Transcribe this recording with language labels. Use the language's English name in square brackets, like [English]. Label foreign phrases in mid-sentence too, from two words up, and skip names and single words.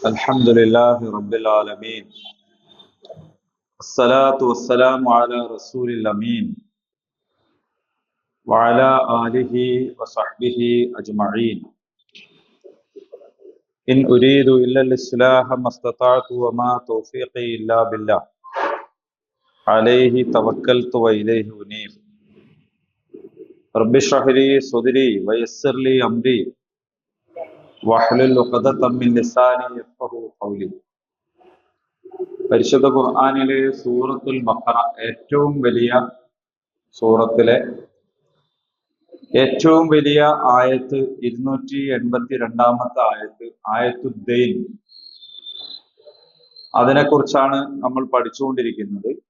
[Arabic] الحمد لله رب العالمين الصلاة والسلام على رسول الأمين وعلى آله وصحبه أجمعين إن أريد إلا الإصلاح ما استطعت وما توفيقي إلا بالله عليه توكلت وإليه أنيب رب اشرح لي صدري ويسر لي أمري واحلل عقدة من لساني يفقهوا قولي. [Malayalam] പരിശുദ്ധ ഖുർആനിലെ സൂറത്തുൽ ബഖറ ഏറ്റവും വലിയ സൂറത്തിലെ ഏറ്റവും വലിയ ആയത്ത് 282-ാമത്തെ ആയത്തുദ്ദൈൻ. അതിനെക്കുറിച്ചാണ് നമ്മൾ പഠിച്ചുകൊണ്ടിരിക്കുന്നത്.